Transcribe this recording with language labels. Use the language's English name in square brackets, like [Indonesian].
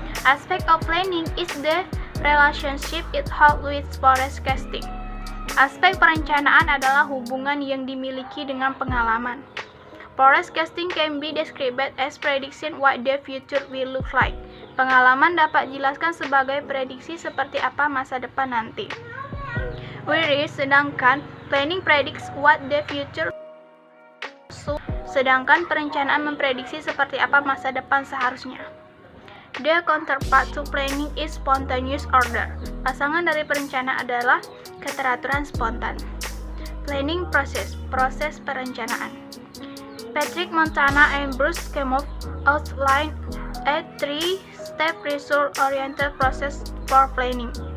[English] Aspect of planning is the relationship it holds with forecasting. [Indonesian] Aspek perencanaan adalah hubungan yang dimiliki dengan pengalaman. [English] Forecasting can be described as prediction what the future will look like. [Indonesian] Pengalaman dapat dijelaskan sebagai prediksi seperti apa masa depan nanti. [English] Whereas sedangkan planning predicts what the future. [Indonesian] Sedangkan perencanaan memprediksi seperti apa masa depan seharusnya. [English] The counterpart to planning is spontaneous order. [Indonesian] Pasangan dari perencanaan adalah keteraturan spontan. [English] Planning process, proses perencanaan. Patrick Montana and Bruce Kemov outline a three-step result-oriented process for planning.